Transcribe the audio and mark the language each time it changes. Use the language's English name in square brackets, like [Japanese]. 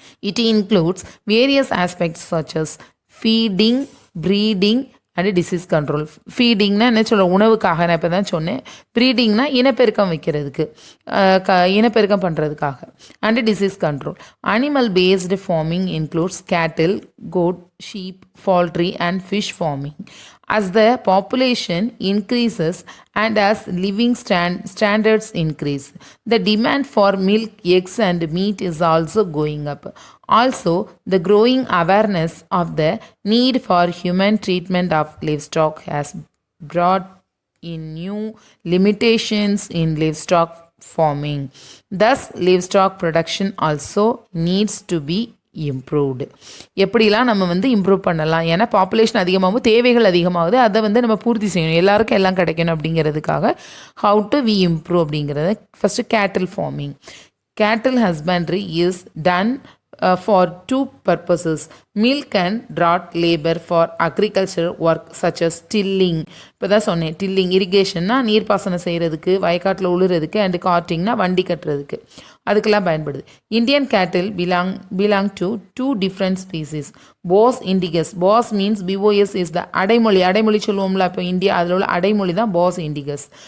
[English] It includes various aspects such as feeding, breeding and disease control. [Tamil] ஃபீடிங்னா என்ன சொல்ல, உணவுக்காக நான் இப்போ தான் சொன்னேன். ப்ரீடிங்னா இனப்பெருக்கம் வைக்கிறதுக்கு, இனப்பெருக்கம் பண்ணுறதுக்காக. [English] And disease control. Animal based farming includes cattle, goat, sheep, poultry and fish farming. As the population increases and as living standards increase, the demand for milk, eggs and meat is also going up. Also, the growing awareness of the need for human treatment of livestock has brought in new limitations in livestock farming. Thus, livestock production also needs to be improved. [Tamil] எப்படிலாம் நம்ம வந்து improve பண்ணலாம், ஏன்னா population அதிகமாகும், தேவைகள் அதிகமாகுது, அதை வந்து நம்ம பூர்த்தி செய்யணும், எல்லாருக்கும் எல்லாம் கிடைக்கணும் அப்படிங்கிறதுக்காக [English] how to we improve [Tamil] அப்படிங்கிறத first cattle farming. [English] Cattle husbandry is done for two purposes: milk and draught labor for agriculture work such as tilling. [Tamil] இப்போ தான் சொன்னேன், டில்லிங் இரிகேஷன்னா நீர்ப்பாசனம் செய்கிறதுக்கு, வயக்காட்டில் உழுறதுக்கு, அண்ட் காட்டிங்னா வண்டி கட்டுறதுக்கு, அதுக்கெல்லாம் பயன்படுது. [English] Indian cattle belong to two different species. [Tamil] Pass indicus, [English] Bos means B O S is the [Tamil] அடைமொழி சொல்லுவோம்ல, இப்போ இந்தியா அதில் உள்ள அடைமொழி தான் பாஸ் இண்டிகஸ்.